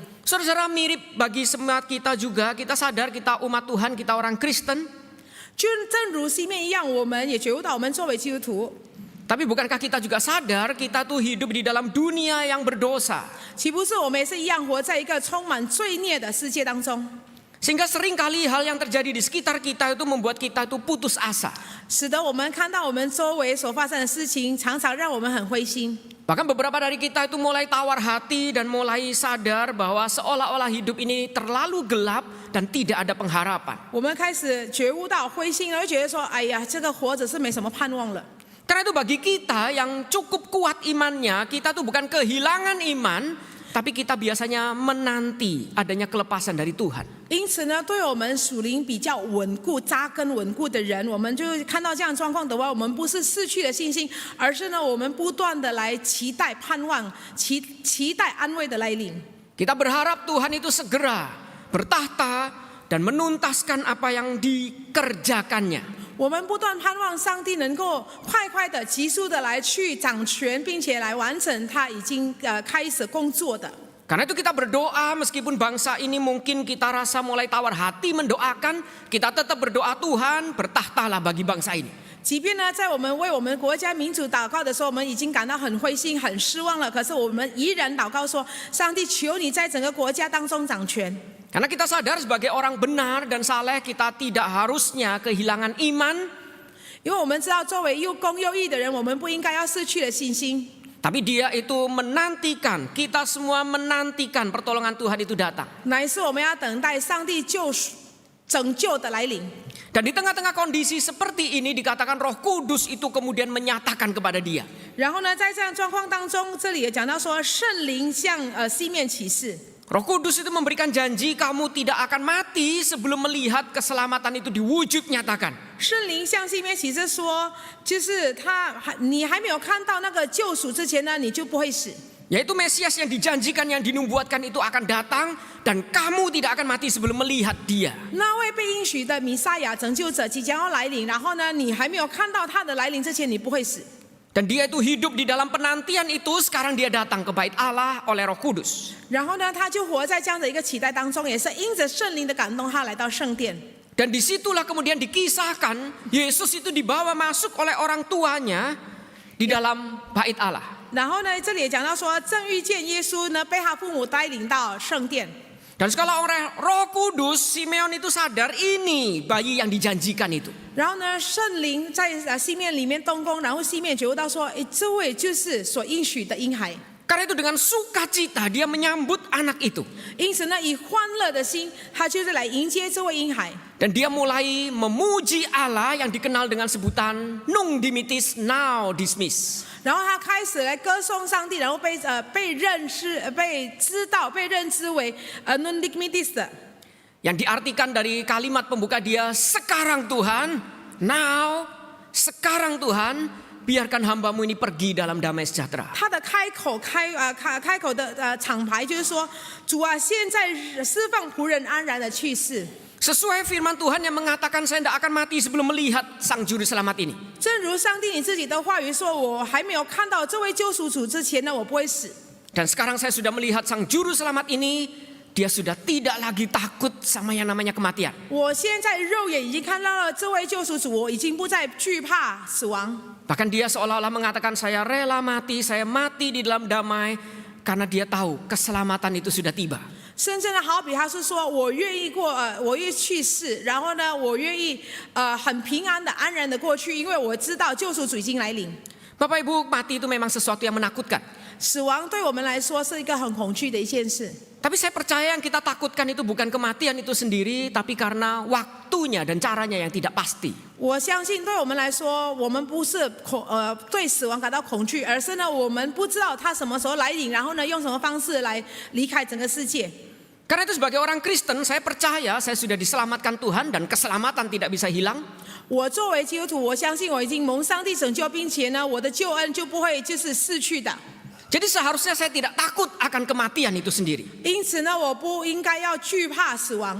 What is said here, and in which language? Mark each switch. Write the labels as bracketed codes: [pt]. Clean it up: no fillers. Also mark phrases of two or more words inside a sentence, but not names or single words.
[id] Saudara, mirip bagi semua kita juga, kita sadar kita umat Tuhan, kita orang Kristen. [zh] 就正如西面一样，我们也觉悟到，我们作为基督徒， [id] Tapi bukankah kita juga sadar kita tuh hidup di dalam dunia yang berdosa? [zh] 岂不是我们也是一样活在一个充满罪孽的世界当中？ [id] Sehingga seringkali hal yang terjadi di sekitar kita itu membuat kita itu putus asa. [zh] 使得我们看到我们周围所发生的事情，常常让我们很灰心。 [id] Bahkan beberapa dari kita itu mulai tawar hati dan mulai sadar bahwa seolah-olah hidup ini terlalu gelap dan tidak ada pengharapan. [zh] 我们开始觉悟到灰心，而觉得说，哎呀，这个活着是没什么盼望了。 [id] Karena itu bagi kita yang cukup kuat imannya, kita tuh bukan kehilangan iman, tapi kita biasanya menanti adanya kelepasan dari Tuhan. [zh] 因此呢，对我们属灵比较稳固、扎根稳固的人，我们就看到这样状况的话，我们不是失去了信心，而是呢，我们不断的来期待盼望、期待安慰的来临。 [id] Kita berharap Tuhan itu segera bertahta dan menuntaskan apa yang dikerjakannya. [zh] 我们不断盼望上帝能够快快的、急速的来去掌权，并且来完成他已经开始工作的。 [id] Karena itu kita berdoa meskipun bangsa ini mungkin kita rasa mulai tawar hati mendoakan, kita tetap berdoa Tuhan bertahtalah bagi bangsa ini. [zh] 即便呢，在我们为我们国家民主祷告的时候，我们已经感到很灰心、很失望了。可是我们依然祷告说：“上帝，求你在整个国家当中掌权。” [id] Karena kita sadar sebagai orang benar dan saleh kita tidak harusnya kehilangan iman. [zh] 因为我们知道，作为又公又义的人，我们不应该要失去了信心。 [id] Tapi dia itu menantikan, kita semua menantikan pertolongan Tuhan itu datang. [zh] 乃是我们要等待上帝救赎、拯救的来临。 [id] Dan di tengah-tengah kondisi seperti ini dikatakan Roh Kudus itu kemudian menyatakan kepada dia. [zh] 然后呢，在这样状况当中，这里也讲到说，圣灵向西面启示。 [id] Roh Kudus itu memberikan janji kamu tidak akan mati sebelum melihat keselamatan itu diwujud nyatakan. [zh] 圣灵向西面启示说，就是你还没有看到那个救赎之前呢，你就不会死。 [id] Yaitu Mesias yang dijanjikan, yang dinubuatkan itu akan datang dan kamu tidak akan mati sebelum melihat dia. [zh] 那位被应许的弥赛亚拯救者即将要来临，然后呢，你还没有看到他的来临之前，你不会死。 [id] Dan dia itu hidup di dalam penantian itu, sekarang dia datang ke bait Allah oleh Roh Kudus. [zh] 然后呢，他就活在这样的一个期待当中，也是因着圣灵的感动，他来到圣殿。 [id] Dan disitulah kemudian dikisahkan Yesus itu dibawa masuk oleh orang tuanya di dalam bait Allah. [zh] 然后呢，这里也讲到说，正遇见耶稣呢，被他父母带领到圣殿。 [id] Dan setelah oleh Roh Kudus, Simeon itu sadar ini bayi yang dijanjikan itu. [zh] 然后呢，圣灵在西面里面动工，然后西面觉悟到说，这位就是所应许的婴孩。 [id] Karena itu dengan sukacita dia menyambut anak itu. [zh] 因此呢，以欢乐的心，他就是来迎接这位婴孩。 [id] Dan dia mulai memuji Allah yang dikenal dengan sebutan Nunc Dimittis Nunc Dismiss. [zh] 然后他开始来歌颂上帝，然后被认识、被知道、被认知为Nunc Dimittis 的。 [id] Yang diartikan dari kalimat pembuka dia, sekarang Tuhan, now, sekarang Tuhan, biarkan hambamu ini pergi dalam damai sejahtera. [zh] 他的开口的厂牌就是说，主啊，现在释放仆人安然的去世。 [id] Sesuai firman Tuhan yang mengatakan saya tidak akan mati sebelum melihat sang juru selamat ini. [zh] 正如上帝你自己的话语说，我还没有看到这位救赎主之前呢，我不会死。 [id] Dan sekarang saya sudah melihat sang juru selamat ini, dia sudah tidak lagi takut sama yang namanya kematian. [zh] 我现在肉眼已经看到了这位救赎主，我已经不再惧怕死亡。 [id] Bahkan dia seolah-olah mengatakan saya rela mati, saya mati di dalam damai karena dia tahu keselamatan itu sudah tiba. [zh] 甚至呢，好比他是说，我愿意我愿意去世，然后呢，我愿意很平安的、安然的过去，因为我知道救赎主已经来临。 [id] Bapak Ibu, mati itu memang sesuatu yang menakutkan. [zh] 死亡对我们来说是一个很恐惧的一件事。 [id] Tapi saya percaya yang kita takutkan itu bukan kematian itu sendiri, tapi karena waktunya dan caranya yang tidak pasti. [zh] 我相信对我们来说，我们不是对死亡感到恐惧，而是呢，我们不知道他什么时候来临，然后呢，用什么方式来离开整个世界。 [id] Karena itu sebagai orang Kristen, saya percaya saya sudah diselamatkan Tuhan dan keselamatan tidak bisa hilang. [zh] 我作为基督徒，我相信我已经蒙上帝拯救，并且呢，我的救恩就不会就是逝去的。 [id] Jadi seharusnya saya tidak takut akan kematian itu sendiri. [zh] 因此呢，我不应该要惧怕死亡。